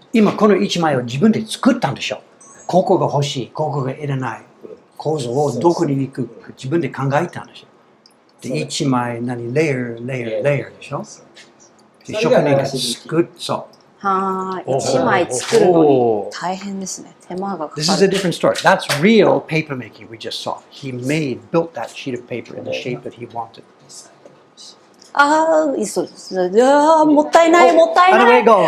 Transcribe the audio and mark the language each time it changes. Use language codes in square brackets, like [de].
[ja] 今この一枚を自分で作ったんでしょ。ここが欲しい、ここがいらない。構造をどこに行くか自分で考えたんでしょ。で、一枚レイヤーでしょ。職人が作っそう。はい。一枚作るのに大変ですね。手間がかかる。 [en] This is a different story. That's real paper making we just saw. He built that sheet of paper in the shape that he wanted. [ja] そうです。もったいない。もったいない。